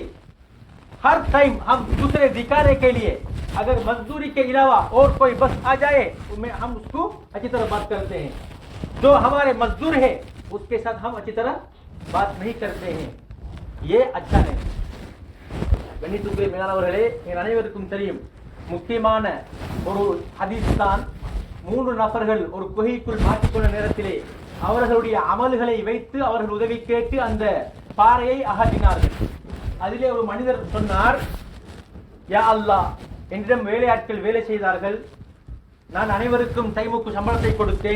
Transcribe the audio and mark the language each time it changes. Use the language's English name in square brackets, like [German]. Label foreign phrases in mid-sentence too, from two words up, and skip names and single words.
[Hindi] हर टाइम हम दूसरे दिखाने के लिए अगर मजदूरी के अलावा और कोई बस आ जाए तो हम उसको अच्छी तरह बात करते हैं. जो हमारे मजदूर है उसके साथ हम अच्छी तरह बात नहीं करते हैं. ये अच्छा नहीं. [Tamil] கண்ணியத்துக்குரிய மேலானவர்களே, என் அனைவருக்கும் தெரியும், முக்கியமான ஒரு ஹதீஸ் தான். 3 நபர்கள் ஒரு குகைக்குள் மாட்டிக்கொண்ட நேரத்திலே அவர்களுடைய அமல்களை வைத்து அவர்கள் உதவி கேட்டு அந்த பாறையை அகற்றினார்கள். அதிலே ஒரு மனிதர் சொன்னார், [Arabic] يا الله, [Tamil] என்னிடம் வேலையாட்கள் வேலை செய்தார்கள், நான் அனைவருக்கும் டைமுக்கு சம்பளத்தை கொடுத்தேன்.